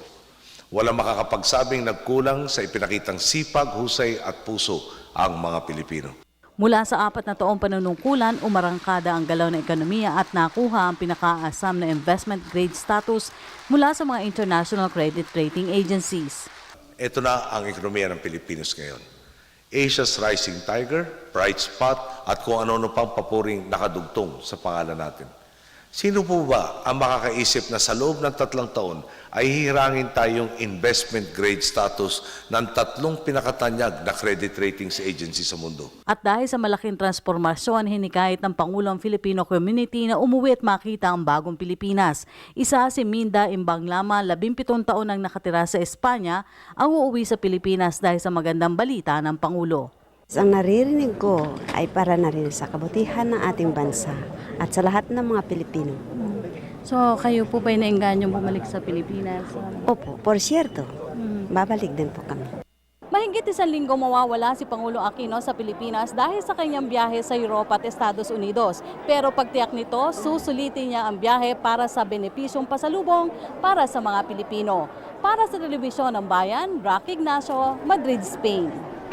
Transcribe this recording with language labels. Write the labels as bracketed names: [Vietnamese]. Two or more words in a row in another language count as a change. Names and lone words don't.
[Filipino] Walang makakapagsabing nagkulang sa ipinakitang sipag, husay at puso ang mga Pilipino. Mula sa 4 na taong panunungkulan, umarangkada ang galaw ng ekonomiya at nakuha ang pinakaasam na [English] investment grade status [Filipino] mula sa mga [English] international credit rating agencies. [Filipino] Ito na ang ekonomiya ng Pilipinas ngayon. [English] Asia's rising tiger, bright spot [Filipino] at kung ano-ano pang papuring nakadugtong sa pangalan natin. Sino po ba ang makakaisip na sa loob ng 3 taon ay hihirangin tayong [English] investment grade status [Filipino] ng 3 pinakatanyag na [English] credit ratings agency [Filipino] sa mundo? At dahil sa malaking transformasyon, hinikayat ng Pangulong [English] Filipino community [Filipino] na umuwi at makita ang bagong Pilipinas. Isa si Minda Imbanglama, 17 taon ang nakatira sa Espanya, ang uuwi sa Pilipinas dahil sa magandang balita ng Pangulo. Ang naririnig ko ay para na rin sa kabutihan ng ating bansa at sa lahat ng mga Pilipino. So kayo po ba'y naingganyong bumalik sa Pilipinas? Opo, [Spanish] por cierto, [Filipino] babalik din po kami. Mahigit 1 linggo mawawala si Pangulo Aquino sa Pilipinas dahil sa kanyang biyahe sa Europa at Estados Unidos. Pero pagtiyak nito, susulitin niya ang biyahe para sa benepisyong pasalubong para sa mga Pilipino. Para sa Telebisyon ng Bayan, Rocky Ignacio, Madrid, Spain.